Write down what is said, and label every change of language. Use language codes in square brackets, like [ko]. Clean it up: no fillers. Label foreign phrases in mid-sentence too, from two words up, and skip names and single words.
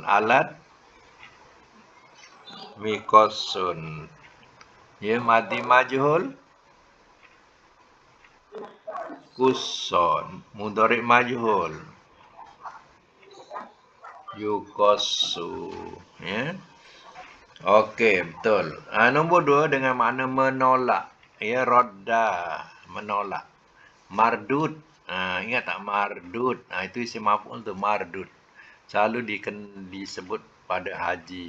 [ms] Alat mikossun. [ar] Ya, ماضي مجهول قص. مضارع مجهول يقص. [ms] Ya. Okey, betul. Nombor 2 dengan makna menolak. Ya, radda, menolak. Mardud. Ingat tak mardud? Itu [ar] اسم مفعول [ms] tu, mardud. Selalu disebut pada haji.